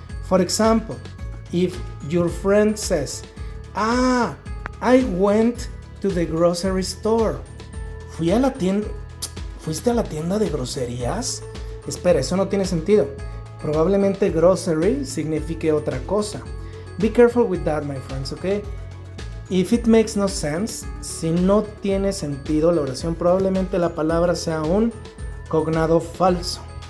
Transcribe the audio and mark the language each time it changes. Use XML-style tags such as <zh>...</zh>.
<en>For example, if your friend says, I went to the grocery store.</en> <es>¿Fuiste a la tienda de groserías? Espera, eso no tiene sentido. Probablemente grocery signifique otra cosa.</es> <en>Be careful with that, my friends, okay? If it makes no sense,</en> <es>si no tiene sentido la oración, probablemente la palabra sea un cognado falso.</es>